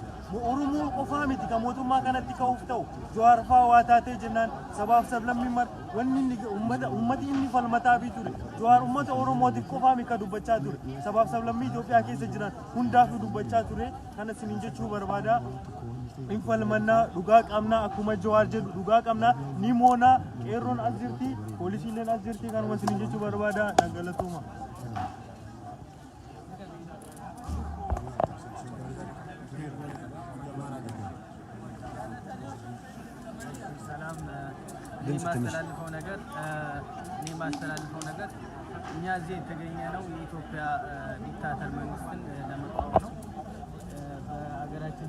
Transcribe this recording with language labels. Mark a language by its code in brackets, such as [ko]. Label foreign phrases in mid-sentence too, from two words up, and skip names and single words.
[om] Oromoo qofaa miti kan mootummaa kanatti ka'uuf ta'u Jawaar faa waa taatee jennaan sabaaf sablammiin mar wanni ummati inni falmataa fi ture Jawaar ummata Oromootiif qofaa miti kan dubbachaa ture sabaaf sablammii Itoophiyaa keessa jiran hundaafuu dubbachaa ture kana isiniin jechuu barbaada. Infalmannaa dhugaa qabnaa akkuma Jawaar jedhu dhugaa qabnaa ni moonaa qeerroon as jirti poolisiileen as jirti kanuma isiniin jechuu barbaada dhaggalatooma. [am] የማስተላልፈው ነገር እኛ እዚህ የተገኘነው የኢትዮጵያ ዲክታተር መንግስትን ለመቃወም ነው። በሀገራችን